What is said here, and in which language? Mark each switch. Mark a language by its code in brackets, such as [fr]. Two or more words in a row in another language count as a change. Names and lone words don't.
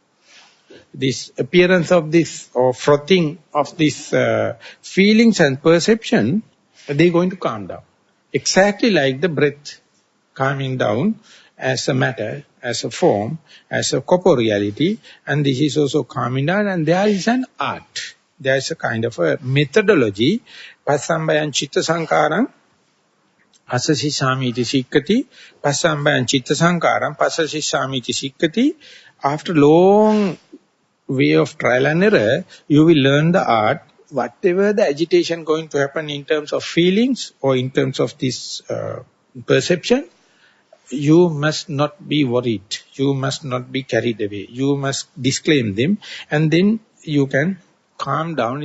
[en] This appearance of this, or frothing of this feelings and perception, they going to calm down. Exactly like the breath calming down as a matter, as a form, as a corporeality, and this is also calming down, and there is an art. There is a kind of a methodology. [pi] Passambayan chitta sankaram asasisami iti sikkati, passambayan chitta sankaram pasasisami iti sikkati. [en] After long way of trial and error, you will learn the art. Whatever the agitation going to happen in terms of feelings or in terms of this perception, you must not be worried. You must not be carried away. You must disclaim them, and then you can calm down.